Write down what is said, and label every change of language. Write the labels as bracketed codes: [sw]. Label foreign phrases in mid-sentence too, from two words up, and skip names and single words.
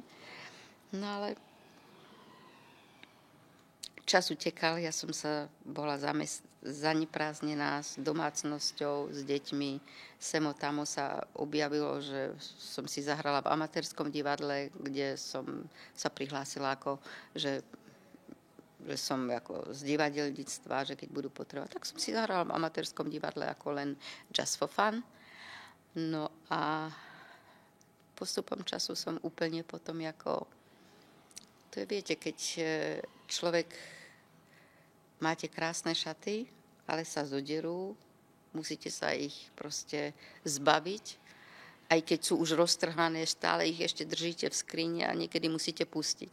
[sk] No ale čas utekal, ja som bola zaneprázdnená s domácnosťou, s deťmi. Semo tamo sa objavilo, že som si zahrala v amatérskom divadle, kde som sa prihlásila že som ako z divadelníctva, že keď budú potrebovať, tak som si zahrala v amatérskom divadle ako len [en] just for fun. [sk] No a postupom času som úplne potom to je, viete, keď človek máte krásne šaty, ale sa zoderú, musíte sa ich proste zbaviť. Aj keď sú už roztrhané, stále ich ešte držíte v skrini a niekedy musíte pustiť.